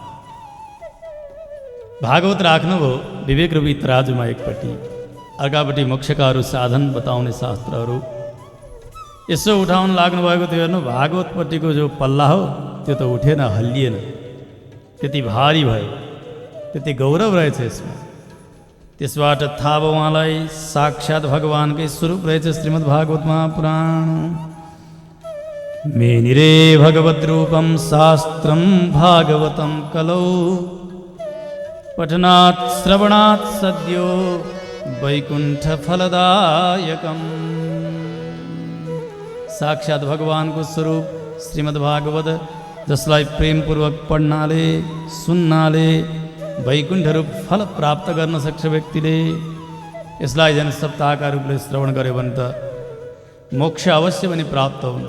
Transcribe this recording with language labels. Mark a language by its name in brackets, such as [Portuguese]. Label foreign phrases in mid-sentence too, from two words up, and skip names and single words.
[Nepali] भागवत राख्नुभयो विवेक रूपी तराजुमा एकपट्टि, अर्कापट्टि मोक्षका अरू साधन बताउने शास्त्रहरू। यसो उठाउन लाग्नुभएको थियो। हेर्नु, भागवतपट्टिको जो पल्ला हो त्यो त उठेन, हल्लिएन, त्यति भारी भयो, त्यति गौरव रहेछ यसमा। त्यसबाट थाहा भयो उहाँलाई साक्षात् भगवानकै स्वरूप रहेछ श्रीमद् भागवत महापुराण। [Sanskrit] मेनिरे भगवद् रूपम शास्त्रम भागवतम कलौ पठनात् श्रवणात् सद्यो वैकुण्ठ फलदायकम। [Nepali] साक्षात् भगवानको स्वरूप श्रीमद् भागवत, जसलाई प्रेमपूर्वक पढ्नाले सुन्नाले वैकुण्ठ रूप फल प्राप्त गर्न सक्छ व्यक्तिले। यसलाई जन सप्ताहका रूपले श्रवण गर्यो भने त मोक्ष अवश्य पनि प्राप्त हुन्छ।